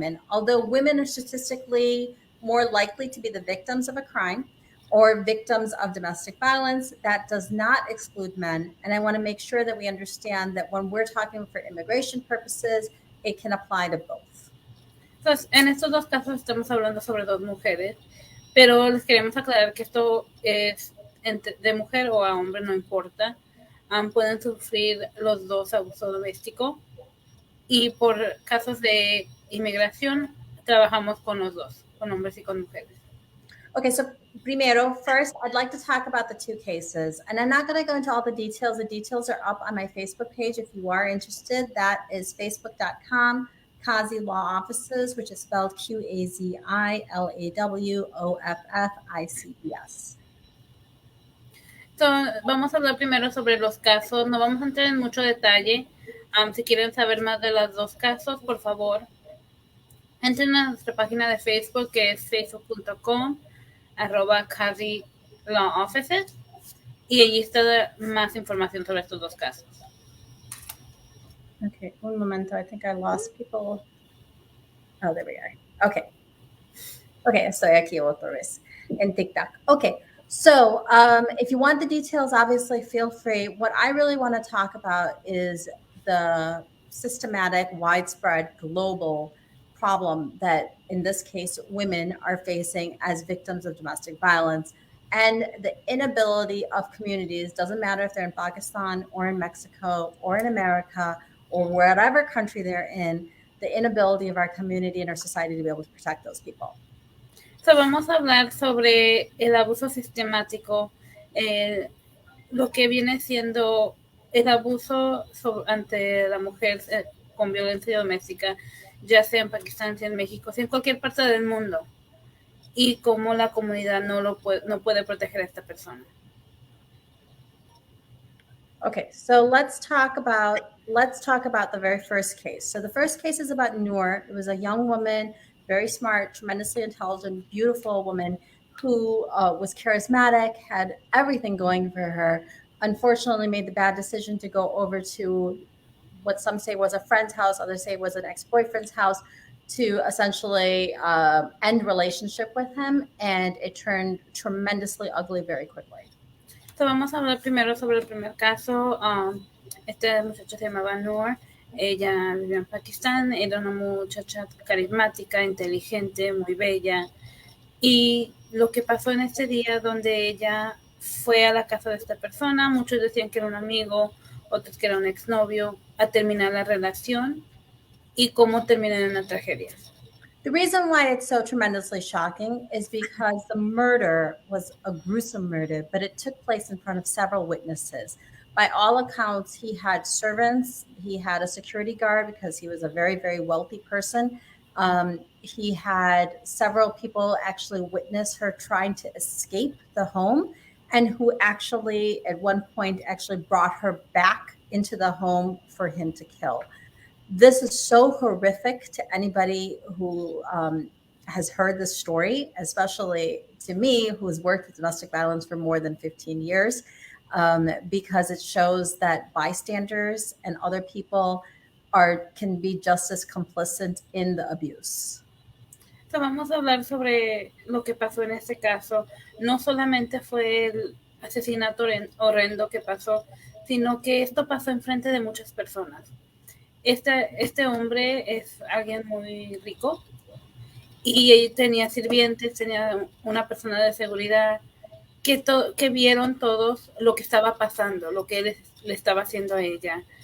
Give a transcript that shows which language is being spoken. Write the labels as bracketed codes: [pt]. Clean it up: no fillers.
[en] Although women are statistically more likely to be the victims of a crime or victims of domestic violence, that does not exclude men. And I want to make sure that we understand that when we're talking for immigration purposes, it can apply to both. [es] Entonces, en estos dos casos estamos hablando sobre dos mujeres, pero les queremos aclarar que esto es de mujer o a hombre, no importa. Pueden sufrir los dos abuso doméstico y por casos de inmigración trabajamos con los dos, con hombres y con mujeres. [en] Okay, so primero, first, I'd like to talk about the two cases, and I'm not going to go into all the details. The details are up on my Facebook page if you are interested. That is facebook.com Kazi Law Offices, which is spelled QAZILAWOFFICES. [es] Entonces, vamos a hablar primero sobre los casos. No vamos a entrar en mucho detalle. Si quieren saber más de los dos casos, por favor, entren a nuestra página de Facebook, que es facebook.com/Kazi Law Offices, y allí está más información sobre estos dos casos. [en] Okay, [es] un momento. [en] I think I lost people. Oh, there we are. Okay. [es] Okay, estoy aquí otra vez en TikTok. [en] Okay, so if you want the details, obviously feel free. What I really want to talk about is the systematic, widespread, global problem that, in this case, women are facing as victims of domestic violence and the inability of communities, doesn't matter if they're in Pakistan or in Mexico or in America or whatever country they're in, the inability of our community and our society to be able to protect those people. [es] So, vamos a hablar sobre el abuso sistemático, lo que viene siendo el abuso ante la mujer con violencia doméstica, ya sea en Pakistán, sea en México, sea en cualquier parte del mundo, y cómo la comunidad no puede proteger a esta persona. [en] Okay, so let's talk about the very first case. So the first case is about Noor. It was a young woman very smart, tremendously intelligent, beautiful woman who was charismatic, had everything going for her. Unfortunately, made the bad decision to go over to what some say was a friend's house, others say was an ex-boyfriend's house, to essentially end relationship with him, and it turned tremendously ugly very quickly. [es] So vamos a hablar primero sobre el primer caso. Este muchacho se llamaba Noor. Ella vivía en Pakistán. Era una muchacha carismática, inteligente, muy bella. Y lo que pasó en este día donde ella fue a la casa de esta persona, muchos decían que era un amigo, otros que era un exnovio, a terminar la relación y cómo terminó en una tragedia. [en] The reason why it's so tremendously shocking is because the murder was a gruesome murder, but it took place in front of several witnesses. By all accounts, he had servants, he had a security guard because he was a very, very wealthy person. He had several people actually witness her trying to escape the home, and who actually, at one point, actually brought her back into the home for him to kill. This is so horrific to anybody who has heard this story, especially to me, who has worked with domestic violence for more than 15 years, because it shows that bystanders and other people can be just as complicit in the abuse. [es] So, vamos a hablar sobre lo que pasó en este caso. No solamente fue el asesinato horrendo que pasó, sino que esto pasó enfrente de muchas personas. Este hombre es alguien muy rico y tenía sirvientes, tenía una persona de seguridad que vieron todos lo que estaba pasando, lo que él le estaba haciendo a ella.